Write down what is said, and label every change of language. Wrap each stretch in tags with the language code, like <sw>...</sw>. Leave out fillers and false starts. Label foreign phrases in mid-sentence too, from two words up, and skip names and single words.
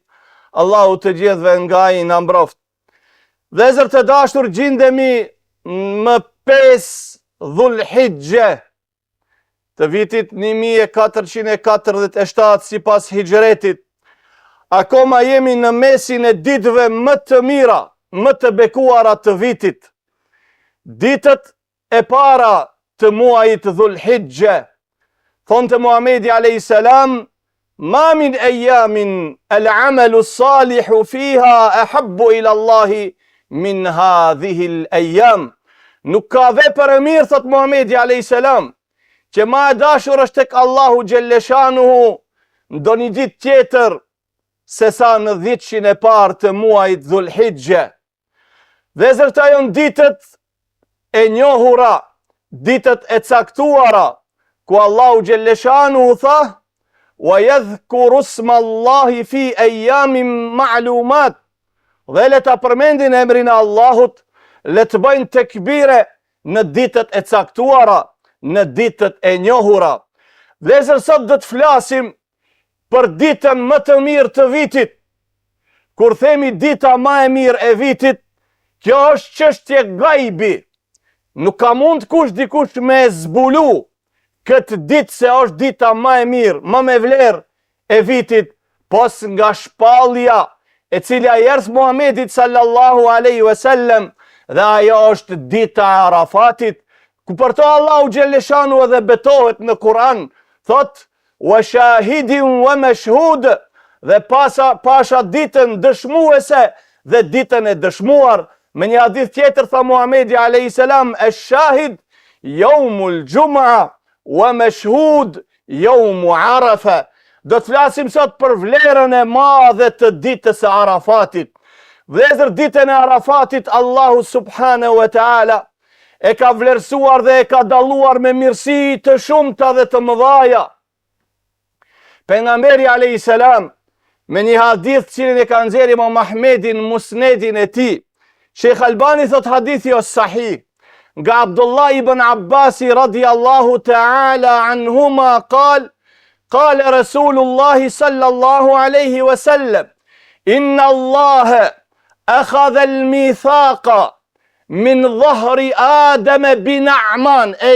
<sq>Allahu të gjithëve nga I na mbroft. Vëllezër të dashur, gjendemi më 5 Dhulhijhe të vitit 1447 sipas hijretit. Akoma jemi në mesin e ditëve më të mira, më të bekuara të vitit. Ditët e para të muajit Dhulhijhe.</sq> <ar>Thonte Muhamedi عليه السلام: ما من أيام العمل الصالح فيها أحب إلى الله من هذه الأيام."</ar> <sq>Nuk ka vepër e mirë, thot Muhamedi</sq> <ar>عليه السلام,</ar> <sq>që ma e dashur është tek Allahu Gjelleshanuhu ndo një ditë tjetër se sa në 10 e parë të muajit Dhulhijhe. Vëllezër, këto janë ditët e njohura, ditët e caktuara, ku Allahu Gjelleshanuhu tha:</sq> <ar>"ويذكروا اسم الله في أيام معلومات."</ar> <sq>Dhe le ta përmendin emrin e Allahut, le të bëjnë tekbire në ditët e caktuara, në ditët e njohura. Vëllezër, sot do të flasim për ditën më të mirë të vitit. Kur themi dita më e mirë e vitit, kjo është çështje gajbi. Nuk ka mund dikush me zbulu këtë ditë se është dita më e mirë, më me vlerë e vitit, pos nga shpallja e cila erdhi Muhamedit</sq> <ar>صلى الله عليه وسلم,</ar> <sq>dhe ajo është dita e Arafatit. Ku për to Allahu Gjelleshanu edhe betohet në Kur'an, thot:</sq> <ar>"وشاهد ومشهود",</ar> <sq>dhe pasha ditën dëshmuese dhe ditën e dëshmuar.</sq> <ar>Me një hadith tjetër tha Muhamedi عليه السلام: الشاهد يوم الجمعة والمشهود يوم عرفة."</ar> <sq>Do të flasim sot për vlerën e madhe të ditës së Arafatit. Vëllezër, ditën e Arafatit Allahu</sq> <ar>سبحانه وتعالى</ar> <sq>e ka vlerësuar dhe e ka dalluar me mirësi të shumta dhe të mëdhaja. Pejgamberi</sq> <ar>عليه السلام,</ar> <sq>me një hadith cilin e ka nxjerrë Imam Ahmedi në musnedin e tij, Sheikh Albani thot hadithi është sahih, nga Abdullah ibn Abbas</sq> <ar>رضي الله تعالى عنهما قال رسول الله صلى الله عليه وسلم: "إن الله أخذ الميثاق من ظهر آدم بنعمان</ar>